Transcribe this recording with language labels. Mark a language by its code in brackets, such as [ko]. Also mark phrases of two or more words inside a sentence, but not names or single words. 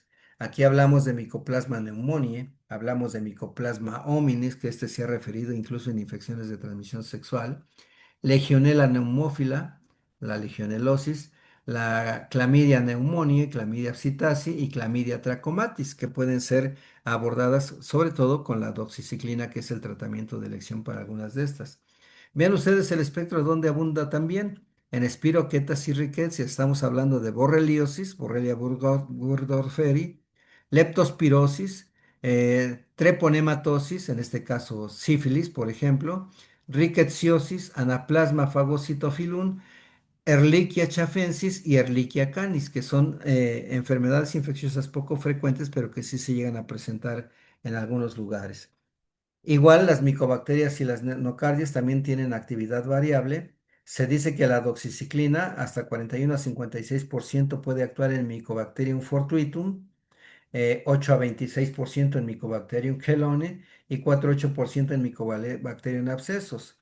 [es] Aquí hablamos de Mycoplasma pneumoniae, hablamos de Mycoplasma hominis, que este se ha referido incluso en infecciones de transmisión sexual, Legionella pneumófila, la legionelosis, la Chlamydia pneumoniae, Chlamydia psittaci y Chlamydia trachomatis, que pueden ser abordadas sobre todo con la doxiciclina, que es el tratamiento de elección para algunas de estas. Vean ustedes el espectro donde abunda también. En Spirochetas y Rickettsia estamos hablando de borreliosis, Borrelia burgdorferi, leptospirosis, treponematosis, en este caso sífilis, por ejemplo, rickettsiosis, Anaplasma phagocytophilum, Ehrlichia chafensis y Ehrlichia canis, que son enfermedades infecciosas poco frecuentes, pero que sí se llegan a presentar en algunos lugares. Igual las micobacterias y las nocardias también tienen actividad variable. Se dice que la doxiciclina hasta 41 a 56% puede actuar en Mycobacterium fortuitum, 8 a 26% en Mycobacterium helone y 4 a 8% en Mycobacterium abscessos.